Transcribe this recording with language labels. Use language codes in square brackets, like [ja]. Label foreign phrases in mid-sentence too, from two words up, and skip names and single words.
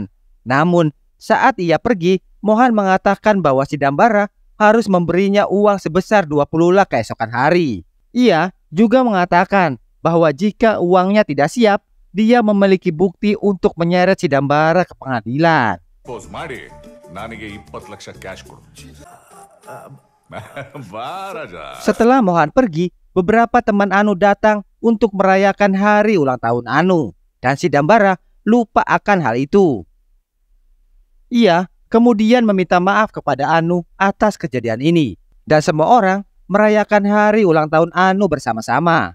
[id] Namun, saat ia pergi, Mohan mengatakan bahwa si Dambara harus memberinya uang sebesar 20 lakh keesokan hari. Ia juga mengatakan bahwa jika uangnya tidak siap, dia memiliki bukti untuk menyeret si Dambara ke pengadilan. [kn] Pose ಮಾಡಿ ನನಗೆ 20 ಲಕ್ಷ ಕ್ಯಾಶ್ ಕೊಡು. ಬಾ ರಾಜಾ. [id] Setelah Mohan pergi, beberapa teman Anu datang untuk merayakan hari ulang tahun Anu, dan si Dambara lupa akan hal itu. Ia kemudian meminta maaf kepada Anu atas kejadian ini, dan semua orang merayakan hari ulang tahun Anu bersama-sama.